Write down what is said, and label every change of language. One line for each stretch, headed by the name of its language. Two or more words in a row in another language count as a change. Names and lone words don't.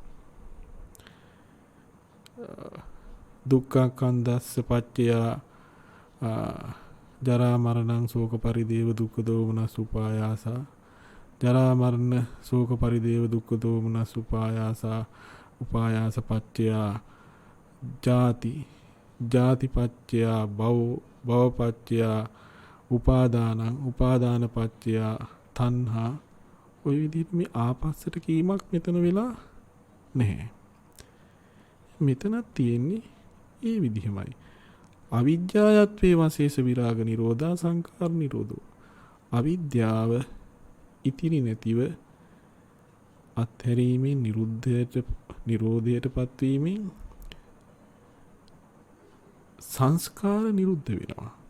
Pali: දුක්ඛ කන්දස්ස පච්චය ජරා මරණං ශෝක පරිදේව දුක්ඛ දෝමනස් උපායාස, ජරා මරණ ශෝක පරිදේව දුක්ඛ දෝමනස් උපායාස, උපායාස පච්චය ජාති, ජාති පච්චය භව, භව පච්චය උපාදානං, උපාදාන පච්චය තණ්හා.
Sinhala: ඔය විදිහට මේ ආපස්සට කීමක් මෙතන වෙලා නැහැ. මෙතනක් තියෙන්නේ ඒ විදිහමයි.
Pali: අවිද්‍යාවත්වේ වශේෂ විරාග නිරෝධා සංඛාර නිරෝධෝ.
Sinhala: අවිද්‍යාව ඉතිරි නැතිව අත්හැරීමෙන් නිරෝධයට පත්වීමෙන් සංස්කාර නිරුද්ධ වෙනවා.